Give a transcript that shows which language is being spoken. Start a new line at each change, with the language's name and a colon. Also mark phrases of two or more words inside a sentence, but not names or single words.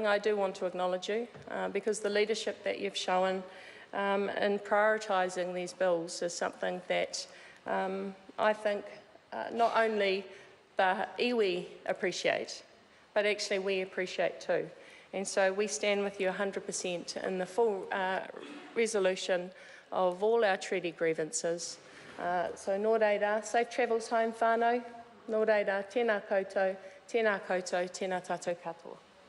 English: I do want to acknowledge you because the leadership that you've shown in prioritising these bills is something that I think not only the iwi appreciate, but actually we appreciate too. And so we stand with you 100% in the full resolution of all our treaty grievances.
Māori: So nō reira,
English: safe travels home
Māori: whānau, nō reira, tēnā koutou, tēnā tātou katoa.